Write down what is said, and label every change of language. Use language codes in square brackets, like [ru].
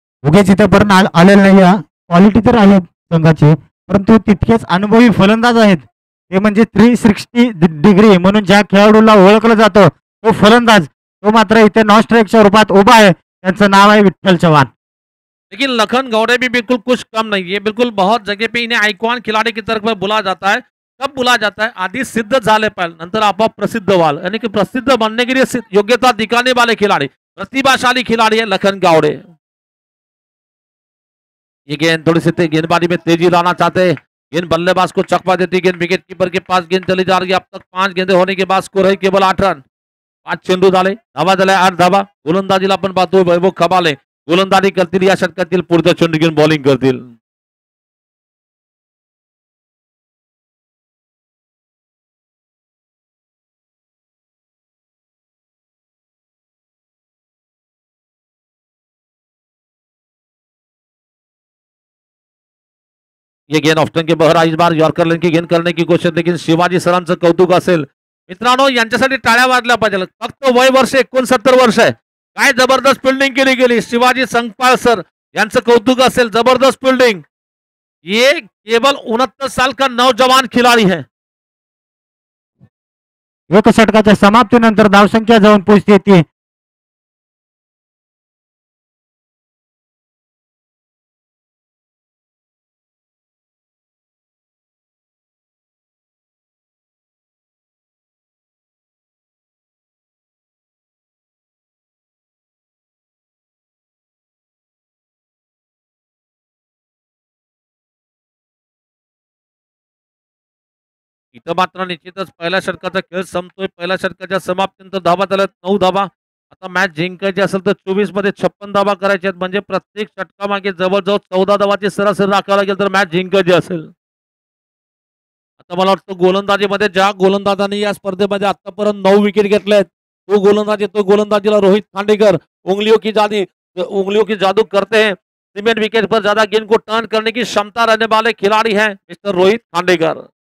[mr] उगेच इथेपर्यंत आलेला नाही. क्वालिटी तर आहे संघाची, परंतु तितकेच अनुभवी फलंदाज आहेत. ते म्हणजे 360 डिग्री म्हणून ज्या खेळाडूला ओळखलं जातं तो फलंदाज, तो मात्र इथे नॉन स्ट्राइकच्या रूपात उभा आहे. त्यांचं नाव आहे विठ्ठल चव्हाण. [hi] लेकिन लखन गौड़े भी बिल्कुल कुछ कम नहीं है. बिल्कुल बहुत जगह पे इन्हें आइकॉन खिलाड़ी की तरफ बुला जाता है. कब बुलाया जाता है? [mr] आदि सिद्ध झाले पाहिजे, नंतर आपोआप प्रसिद्ध व्हाल, [hi] यानी कि प्रसिद्ध बनने के लिए योग्यता दिखाने वाले खिलाड़ी, प्रतिभाशाली खिलाड़ी है लखन गावड़े। ये गेंद थोड़ी सी गेंदबाजी में तेजी लाना चाहते हैं, गेंद बल्लेबाज को चकमा देती, गेंद विकेट कीपर के पास गेंद चली जा रही है। अब तक 5 गेंदे होने के बाद स्कोर है केवल 8 रन। [mr] 5 चेंडू झाले, धावा झाल्या 8 धावा। गोलंदाजीला आपण पाहतोय वैभव खबाले गोलंदाजी करतील, या षटकातील पुढच्या चेंडू घेऊन बॉलिंग करतील। [hi] ये गेंद ऑफ्टन के बहरा, इस बार यॉर्कर लेन की गेंद करने की कोशिश, लेकिन [mr] शिवाजी सरांचं कौतुक असेल मित्रांनो, यांच्यासाठी टाळ्या वाजल्या पाहिजे। फक्त वय वर्ष 69 वर्ष आहे, काय जबरदस्त फिल्डिंग केली गेली। शिवाजी संकपाळ सर यांचं कौतुक असेल, जबरदस्त फिल्डिंग। [hi] ये केवल 69 साल का नौजवान खिलाड़ी है। [mr] एक षटकाच्या समाप्तीनंतर धावसंख्या जाऊन पोहोचते ती इथं मात्र निश्चितच पहिल्या षटकाचा खेळ संपतोय। पहिल्या षटकाच्या समाप्तीनंतर धावा झाल्यात 9 धावा। आता मॅच जिंकायची असेल तर 24 मध्ये 56 धावा करायच्या आहेत, म्हणजे प्रत्येक षटकामागे जवळजवळ 14 धावाची सरासरी राखायला लागेल तर मॅच जिंकायची असेल। आता मला वाटतं गोलंदाजीमध्ये ज्या गोलंदाजांनी या स्पर्धेमध्ये आतापर्यंत 9 विकेट घेतले आहेत, तो गोलंदाजीला रोहित खांडेकर [hi] उंगलियों की जादू करते हैं। सीमेंट विकेट पर ज्यादा गेंद को टर्न करने की क्षमता रहने वाले खिलाड़ी हैं मिस्टर रोहित खांडेकर।